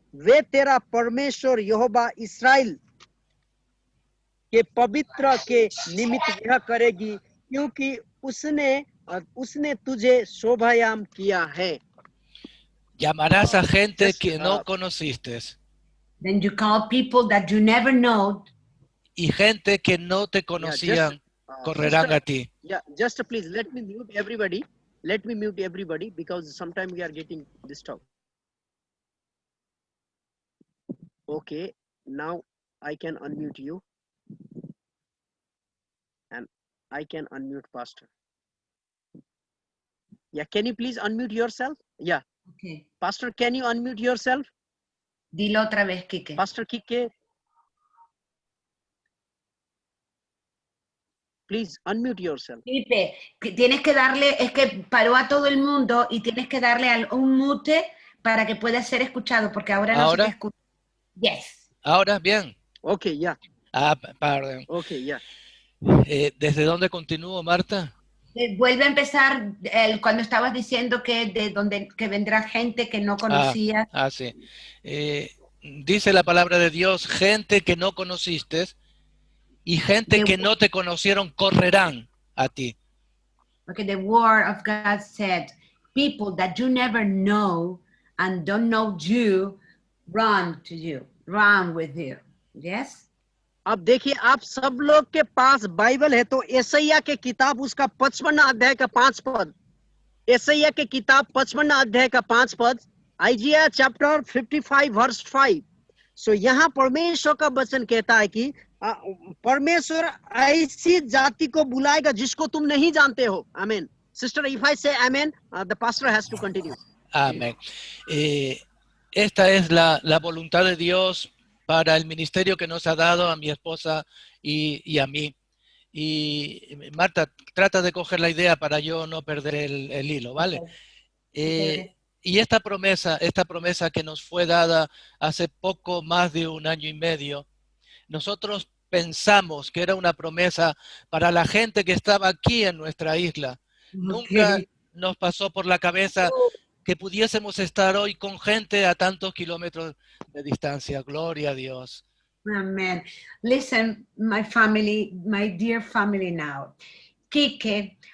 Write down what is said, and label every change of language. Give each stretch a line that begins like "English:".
Hindi: वे तेरा परमेश्वर यहोवा इस्राएल के पवित्र के निमित्त यह करेगी, क्योंकि उसने तुझे शोभायाम किया है।
Spanish: Llamarás a gente que no conociste.
English: Then you call people that you never know.
Spanish: Y gente que no te conocían correrán a ti.
English: Yeah, just please let me mute everybody. Let me mute everybody because sometimes we are getting disturbed. Okay, now I can unmute you. And I can unmute Pastor. Yeah, can you please unmute yourself? Yeah. Okay. Pastor, can you unmute yourself?
Spanish: Dilo otra vez, Quique. Pastor Quique.
English: Please unmute yourself.
Spanish: Felipe, tienes que darle, es que paró a todo el mundo y tienes que darle un mute para que pueda ser escuchado, porque ahora no se te escucha.
English: Yes.
Spanish: Ahora, bien. Okay, ya. Perdón. Okay, ya. ¿Desde dónde continúo, Marta? Vuelve a empezar cuando estabas diciendo que de donde que vendrá gente que no conocía. Sí. Dice la palabra de Dios, gente que no conociste y gente que no te conocieron correrán a ti. Okay, the word of God said, people that you never know and don't know you, run to you, run with you. Yes?
Hindi: अब देखिए, आप सब लोग के पास Bible है, तो यशायाह के किताब उसका 55 अध्याय का 5 पद, यशायाह के किताब 55 अध्याय का 5 पद,
English: Isaiah chapter 55 verse 5।
Hindi: सो यहाँ परमेश्वर का वचन कहता है कि परमेश्वर ऐसी जाति को बुलाएगा जिसको तुम नहीं जानते हो। आमीन।
English: Sister, if I say amen, the pastor has to continue.
Spanish: Amén. Esta es la voluntad de Dios para el ministerio que nos ha dado a mi esposa y a mí. Y Marta, trata de coger la idea para yo no perder el hilo, ¿vale? Y esta promesa que nos fue dada hace poco más de 1 año y medio, nosotros pensamos que era una promesa para la gente que estaba aquí en nuestra isla. Nunca nos pasó por la cabeza que pudiésemos estar hoy con gente a tantos kilómetros de distancia. Gloria a Dios.
English: Amen. Listen, my family, my dear family now. Quique